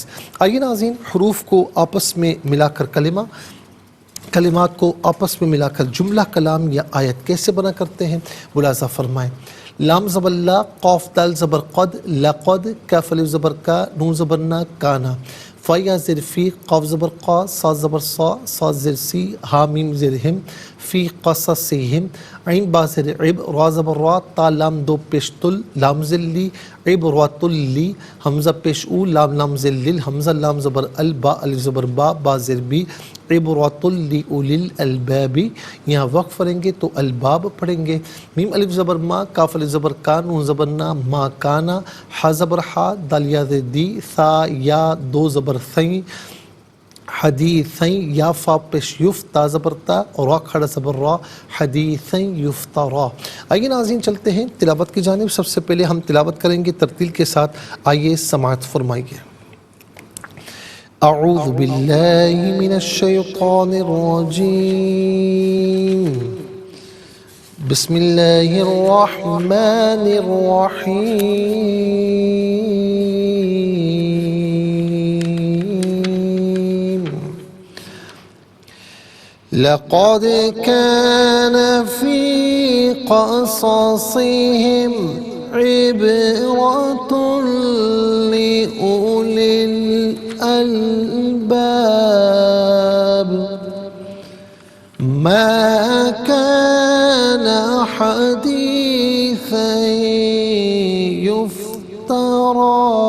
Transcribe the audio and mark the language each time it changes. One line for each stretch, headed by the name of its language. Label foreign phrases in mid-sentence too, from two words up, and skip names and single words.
Urdu: آئیے ناظرین، حروف کو آپس میں ملا کر کلمات کو آپس میں ملا کر جملہ، کلام یا آیت کیسے بنا کرتے ہیں ملاحظہ فرمائیں۔ لام زبر لا، قاف دال زبر قد، لقد، کاف الف زبر کا، نون زبر نا، کانا۔ فا یا زر فی، قاف زبر قا، صاد زبر صا، صاد زر سی، ہا میم زر ہم،
Arabic: فی قصصہم،
Urdu: عین با زر عب، را زبر را، تا لام دو پیش تل، لام زر لی،
Arabic: عبرۃ لی،
Urdu: حمزہ پیش او، لام لام زر لل، حمزہ لام زبر ال، با الف زبر با، با زر بی،
Arabic: عبرۃ لأولی الالباب۔
Urdu: یہاں وقف پڑھیں گے تو الباب پڑھیں گے۔ میم الف زبر ما، کاف الف زبر کا، نون زبر نا،
Arabic: ما کانا،
Urdu: حا زبر حا، دال یا زر دی، ثا یا دو زبر ثیں، حدیثیں، یا فا پیش یف، تا زبر تا، اور را کھڑا زبر را،
Arabic: حدیثیں یفترا۔
Urdu: آئیے ناظرین چلتے ہیں تلاوت کی جانب۔ سب سے پہلے ہم تلاوت کریں گے ترتیل کے ساتھ، آئیے سماعت فرمائیے۔
Arabic: اعوذ باللہ من الشیطان الرجیم، بسم اللہ الرحمن الرحیم۔ لقد كان في قصصهم عبرة لأولي الألباب، ما كان حديثا يفترى۔